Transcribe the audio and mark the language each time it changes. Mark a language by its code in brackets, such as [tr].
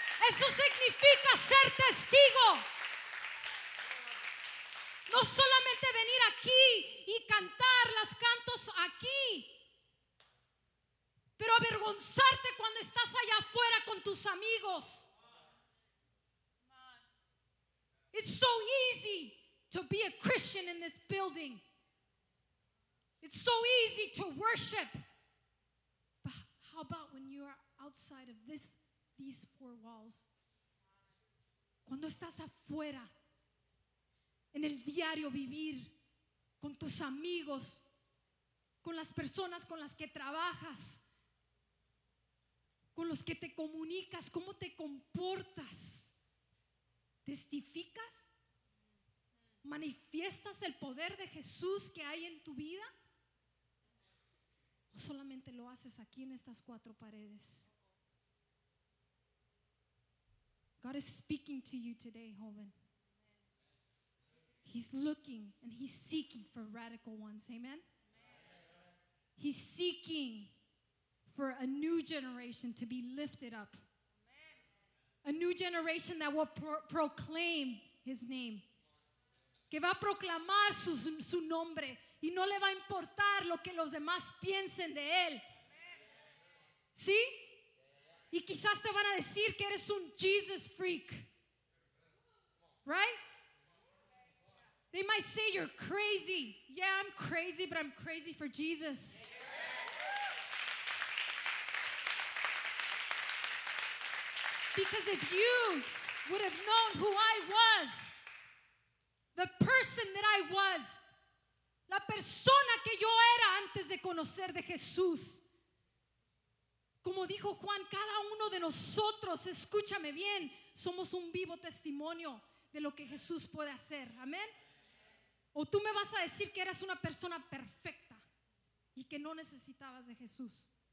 [es] Eso significa ser testigo. No solamente venir aquí y cantar los cantos aquí, pero avergonzarte cuando estás allá afuera con tus amigos. [en] It's so easy to be a Christian in this building. It's so easy to worship. But how about when you are outside of these four walls? [es] Cuando estás afuera, en el diario vivir, con tus amigos, con las personas con las que trabajas, con los que te comunicas, ¿cómo te comportas? ¿Testificas? ¿Manifiestas el poder de Jesús que hay en tu vida? ¿O solamente lo haces aquí en estas cuatro paredes? [en] God is speaking to you today, joven. He's looking and he's seeking for radical ones. Amen. He's seeking for a new generation to be lifted up. A new generation that will proclaim his name. [es] Que va a proclamar su nombre. Y no le va a importar lo que los demás piensen de él. ¿Sí? Y quizás te van a decir que eres un Jesus freak. [en] Right? They might say you're crazy. Yeah, I'm crazy, but I'm crazy for Jesus. Because if you would have known who I was, the person that I was, [es] la persona que yo era antes de conocer de Jesús. Como dijo Juan, cada uno de nosotros, escúchame bien, somos un vivo testimonio de lo que Jesús puede hacer. Amén. O tú me vas a decir que eras una persona perfecta y que no necesitabas de Jesús.